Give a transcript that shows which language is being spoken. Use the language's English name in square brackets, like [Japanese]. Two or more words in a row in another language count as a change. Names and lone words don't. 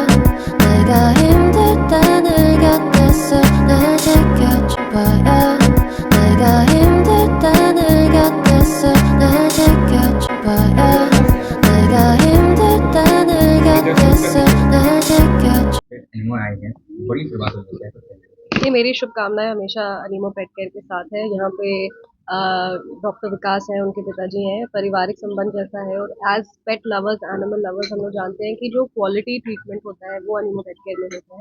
[Korean] 내가 힘들 때 늘 곁에서 날 지켜줘봐요. 내가 힘들 때 늘 곁에서 날 지켜줘봐요. 내가 힘들 때 늘 gatesse 날 지켜줘. [Hindi] बड़ी शुरुआत हो गई है। ये मेरी शुभकामनाएं हमेशा अनीमो पेट केयर के साथ है। यहाँ पे डॉक्टर विकास हैं, उनके पिताजी हैं, पारिवारिक संबंध जैसा है। और [English] as pet lovers, animal lovers, [Hindi] हम लोग जानते हैं कि जो [English] quality treatment [Hindi] होता है वो अनीमो पेट केयर में होता है।